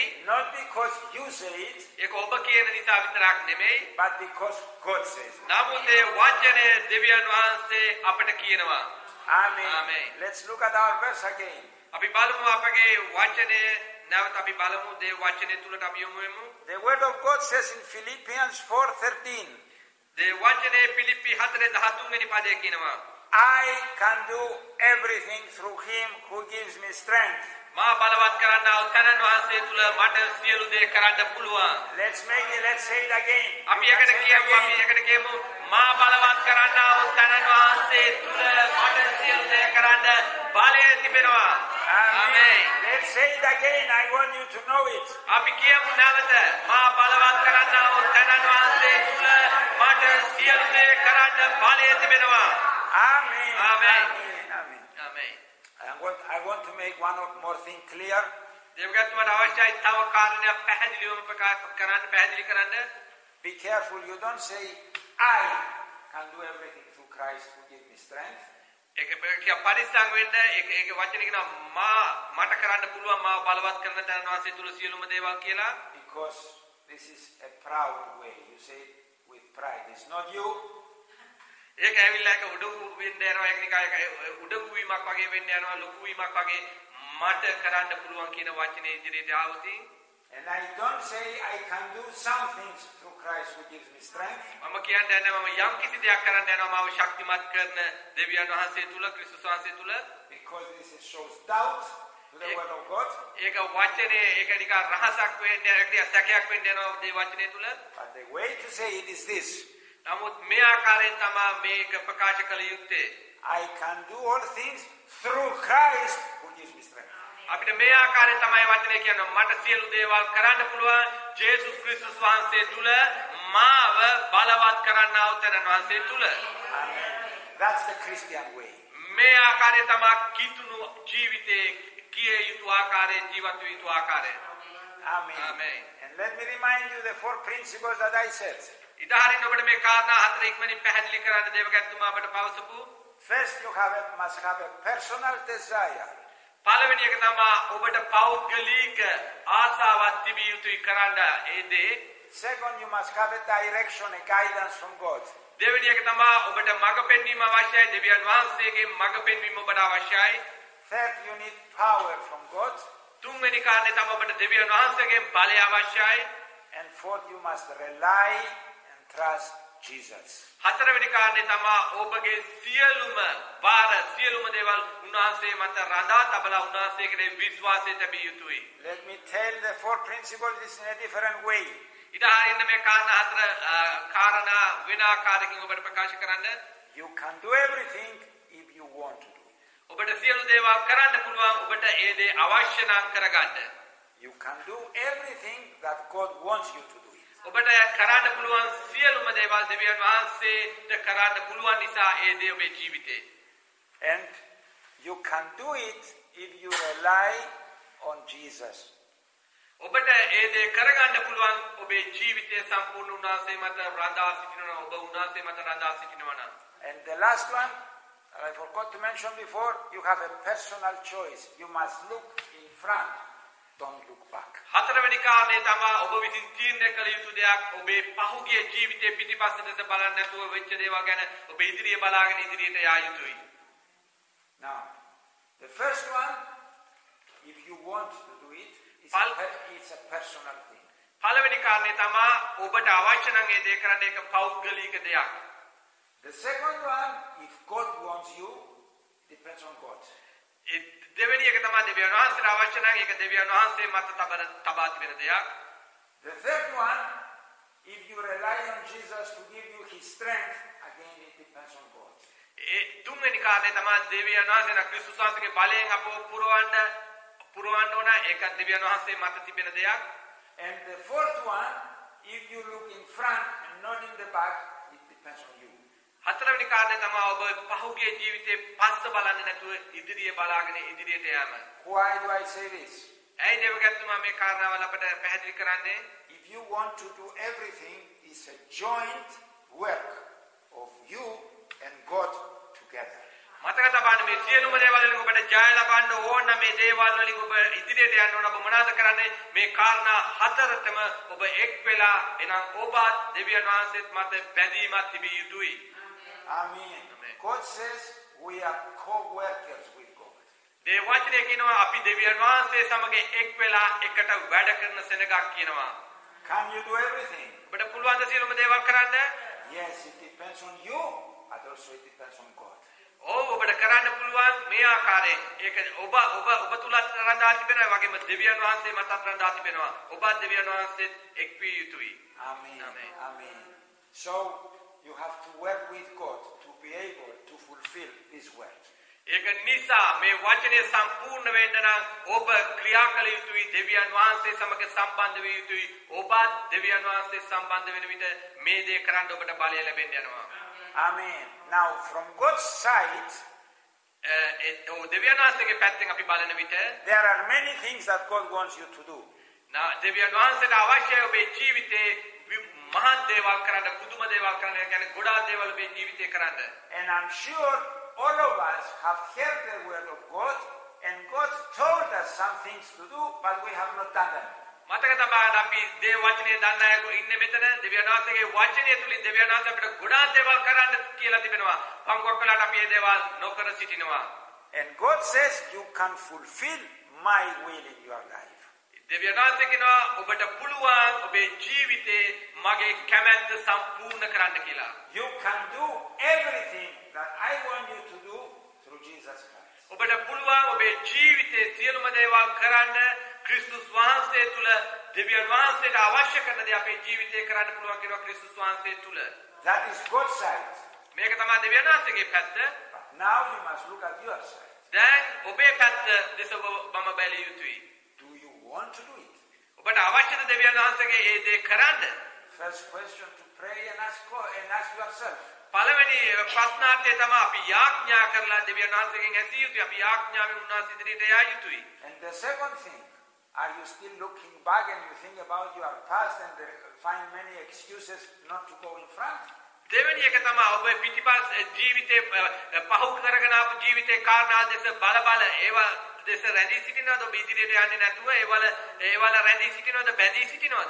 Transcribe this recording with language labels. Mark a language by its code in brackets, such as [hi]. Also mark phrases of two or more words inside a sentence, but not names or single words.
[en] not because you say it, [si] ඒක ඔබ කියන නිසා විතරක් නෙමෙයි. [en] but because God says it. [si] නමුත් ඒ වචනේ දෙවියන් වහන්සේ අපට කියනවා. [en] Amen. Amen. Let's look at our verse again. [si] අපි බලමු අපගේ වචනේ නැවත අපි බලමු දේ වචනේ තුලට අපි යමු වෙමු. [en] The word of God says in Philippians 4:13, [si] දේ වචනේ පිලිප්පි 4:13 වෙනි පදයේ කියනවා. [en] I can do everything through him who gives me strength. [si] මා බලවත් කරන්නා වූ තනන් වහන්සේ තුල මට සියලු දේ කරන්න පුළුවන්. [en] Let's say it again. [si] අපි [en] You can [si] එකට [en] say it [si] කියමු [en] again. [si] අපි එකට කියමු මා බලවත් කරන්නා වූ තනන් වහන්සේ තුල මට සියලු දේ කරන්න බලය තිබෙනවා. [en] Amen. Let's say it again. I want you to know it. [si] අපි කියමු නැවත මා බලවත් කරන්නා වූ තනන් වහන්සේ තුල මට සියලු දේ කරන්න බලය තිබෙනවා. [en] Amen. Amen. Amen. [si] ආමේන්. [en] I want to make one more thing clear. [si] දේවගත්තුමාට අවශ්‍යයි තව කාරණයක් පැහැදිලිවම පැහැදිලි කරන්න. [en] Be careful. You don't say, I can do everything through Christ who gives me strength. [si] ඒක පරිස්සම් වෙන්න ඒක වචනේ කියනවා මා මට කරන්න පුළුවන් මා බලවත් කරන තැන වාසිය තුල සියලුම දේවල් කියලා. [en] Because this is a proud way. You say it with pride. It's not you. [si] ඒක ඇවිල්ලා ඒක උඩු වෙන්න යනවා ඒක නිකන් ඒක උඩු වීමක් වගේ වෙන්න යනවා ලොකු වීමක් වගේ මට කරන්න පුළුවන් කියන වචනේ ඉදිරියට ආවොත් [en] And I don't say I can do some things through Christ who gives me strength. [si] මම කියන්නේ මම යම් කිසි දෙයක් කරන්න යනවා මාව ශක්තිමත් කරන දෙවියන් වහන්සේ තුල ක්‍රිස්තුස් වහන්සේ තුල. [en] Because this shows doubt to the word of God. [si] ඒක වචනේ ඒක නිකන් රහසක් වෙන්න ඒක සැකයක් වෙන්න යනවා මේ වචනේ තුල. [en] But the way to say it is this. [si] නමුත් මේ ආකාරයෙන් තමයි මේක ප්‍රකාශ කළ යුත්තේ. [en] I can do all things through Christ who gives me strength. [si] අපිට මේ ආකාරයෙන් තමයි වචනේ කියන්නේ මට සියලු දේවල් කරන්න පුළුවන් ජේසුස් ක්‍රිස්තුස් වහන්සේ තුල මාව බලවත් කරන්නා වූ තැන වහන්සේ තුල. [en] Amen. That's the Christian way. [si] මේ ආකාරය තමයි කිතුණු ජීවිතේ කිය යුතු ආකාරයෙන් ජීවත් විය යුතු ආකාරය. [en] Amen. Amen. And let me remind you the 4 principles that I said. [si] ඉදාහරින් ඔබට මේ කාරණා හතර ඉක්මනින් පැහැදිලි කරන්න දේවගත්තුමා අපට පවසපු. [en] First, you must have a personal desire. [si] පළවෙනි එක තමයි ඔබට පෞද්ගලික ආසාවක් තිබිය යුතුයි කරන්න ඒ දේ. [en] Second, you must have a direction, a guidance from God. [si] දෙවෙනි එක තමයි ඔබට මඟ පෙන්වීම අවශ්‍යයි දෙවියන් වහන්සේගේ මඟ පෙන්වීම ඔබට අවශ්‍යයි. [en] Third, you need power from God. [si] තුන්වෙනි කාරණේ තමයි ඔබට දෙවියන් වහන්සේගෙන් බලය අවශ්‍යයි. [en] And fourth, you must rely and trust Jesus. [si] හතරවෙනි කාරණේ තමයි ඔබගේ සියලුම වාර සියලුම දේවල් උන්වහන්සේ මත රඳා තබලා උන්වහන්සේ කෙරෙහි විශ්වාසය තැබිය යුතුයි. [en] Let me tell the four principles in a different way. [si] ඉතින් මේ කාරණා හතර කාරණා වෙන ආකාරයකින් ඔබට ප්‍රකාශ කරන්න. [en] You can do everything if you want to do it. [si] ඔබට සියලු දේවල් කරන්න පුළුවන් ඔබට ඒ දේ අවශ්‍ය නම් කරගන්න. [en] You can do everything that God wants you to do it. [si] ඔබට කරන්න පුළුවන් සියලුම දේවල් දෙවියන් වහන්සේට කරන්න පුළුවන් නිසා ඒ දේ ඔබේ ජීවිතේ. [en] And you can do it if you rely on Jesus. [si] ඔබට ඒ දේ කරගන්න පුළුවන් ඔබේ ජීවිතය සම්පූර්ණ උන්වහන්සේ මත රඳා සිටිනවා ඔබ උන්වහන්සේ මත රඳා සිටිනවා නම්. [en] And the last one, I forgot to mention before, you have a personal choice. You must look in front, don't look back. [si] හතරවෙනි කාරණේ තමයි ඔබ විසින් තීරණය කළ යුතු දෙයක් ඔබේ පහුගිය ජීවිතයේ පිටිපස්සට දැස බලන්නේ නැතුව වෙච්ච දේවල් ගැන ඔබ ඉදිරිය බලාගෙන ඉදිරියට යා යුතුයි. [en] Now, the first one, if you want to do it, it's a personal thing. [si] පළවෙනි කාරණේ තමයි ඔබට අවශ්‍ය නම් ඒ දේ කරන්න ඒක පෞද්ගලික දෙයක්. [en] The second one, if God wants you, depends on God. [si] දෙවෙනි එක තමයි දෙවියන් වහන්සේට අවශ්‍ය නම් ඒක දෙවියන් වහන්සේ මත තබා තිබෙන දෙයක්. [en] The third one, if you rely on Jesus to give you his strength, again it depends on God. [si] ඒ තුන්වෙනි කාරණේ තමයි දෙවියන් වහන්සේ ක්‍රිස්තුස් වහන්සේගේ බලයෙන් අපව පුරවන්න ඕන ඒක දෙවියන් වහන්සේ මත තිබෙන දෙයක්. [en] And the fourth one, if you look in front and not in the back, it depends on you. [si] හතරවෙනි කාරණේ තමයි ඔබ පහුගිය ජීවිතේ පස්ස බලන්නේ නැතුව ඉදිරිය බලාගෙන ඉදිරියට යාම. [en] Why do I say this? [si] ඇයි දෙවියන්තුමා මේ කාරණාවල අපට පැහැදිලි කරන්නේ? [en] If you want to do everything, it's a joint work of you and God together. [si] මතක තබන්න මේ සියලුම දේවල් වලින් ඔබට ජය ලබන්න ඕන නම් මේ දේවල් වලින් ඔබ ඉදිරියට යන්න ඕන ඔබ මොනවද කරන්නේ? මේ කාරණා හතරටම ඔබ එක් වෙලා එනම් ඔබත් දෙවියන් වහන්සේත් මත බැඳීමක් තිබිය යුතුයි. [en] Amen. God says we are co-workers with God. [si] මේ වචනේ කියනවා අපි දෙවියන් වහන්සේ සමග එක් වෙලා එකට වැඩ කරන සෙනගක් කියනවා. [en] Can you do everything? [si] ඔබට පුළුවන් ද සියලුම දේවල් කරන්න? [en] Yes, it depends on you, but also it depends on God. [si] ඔබට කරන්න පුළුවන් මේ ආකාරයෙන්. ඒක ඔබ තුලත් රඳා තිබෙනවා වගේම දෙවියන් වහන්සේ මතත් රඳා තිබෙනවා. ඔබත් දෙවියන් වහන්සේත් එක් විය යුතුයි. [en] Amen. Amen. So you have to work with God to be able to fulfill this word. [si] ඒක නිසා මේ වචනේ සම්පූර්ණ වෙන්න නම් ඔබ ක්‍රියා කළ යුතුයි දෙවියන් වහන්සේ සමග සම්බන්ධ විය යුතුයි. ඔබත් දෙවියන් වහන්සේ සම්බන්ධ වෙන විට මේ දේ කරන්න ඔබට බලය ලැබෙන්න යනවා. [en] Amen. Now from God's side, [si] දෙවියන් වහන්සේගේ පැත්තෙන් අපි බලන විට [en] there are many things that God wants you to do. [si] දෙවියන් වහන්සේට අවශ්‍යයි ඔබේ ජීවිතේ මහත් දේවල් කරන්න, පුදුම දේවල් කරන්න, කියන්නේ ගොඩාක් දේවල් ඔබේ ජීවිතේ කරන්න. [en] And I'm sure all of us have heard the word of God and God told us some things to do, but we have not done them. [si] මතක තබන්න අපි දේ වචනේ දන්න අය ඉන්නේ මෙතන දෙවියන් වහන්සේගේ වචනය තුලින් දෙවියන් වහන්සේ අපිට ගොඩාක් දේවල් කරන්න කියලා තිබෙනවා. පංගුවක් වෙලාට අපි මේ දේවල් නොකර සිටිනවා. [en] And God says you can fulfill my will in your life. [si] දෙවියන් වහන්සේ කියනවා ඔබට පුළුවන් ඔබේ ජීවිතේ මගේ කැමැත්ත සම්පූර්ණ කරන්න කියලා. [en] You can do everything that I want you to do through Jesus Christ. [si] ඔබට පුළුවන් ඔබේ ජීවිතේ සියලුම දේවල් කරන්න ක්‍රිස්තුස් වහන්සේ තුල දෙවියන් වහන්සේට අවශ්‍ය කරන දේ අපේ ජීවිතේ කරන්න පුළුවන් කියනවා ක්‍රිස්තුස් වහන්සේ තුල. [en] That is God's side. [si] මේක තමයි දෙවියන් වහන්සේගේ පැත්ත. [en] But now you must look at your side. [si] දැන් ඔබේ පැත්ත දෙස මම බැලිය යුතුයි. [en] Do you want to do it? [si] ඔබට අවශ්‍යද දෙවියන් වහන්සේගේ ඒ දේ කරන්න? [en] First question to pray and ask yourself. [si] පළවෙනි ප්‍රශ්නාර්ථය තමයි අපි යාඥා කරලා දෙවියන් වහන්සේගෙන් ඇසිය යුතුයි. අපි යාඥාවෙන් උන්වහන්සේ ඉදිරියට යා යුතුයි. [en] And the second thing, are you still looking back and you think about your past and find many excuses not to go in front? [si] දෙවෙනි එක තමයි ඔබ පිටිපස්ස ජීවිතේ පහු කරගෙන ආපු ජීවිතේ කාරණා දෙස බල ඒවා දෙස රැඳී සිටිනවද ඔබ ඉදිරියට යන්නේ නැතුව ඒවල රැඳී සිටිනවද බැඳී සිටිනවද?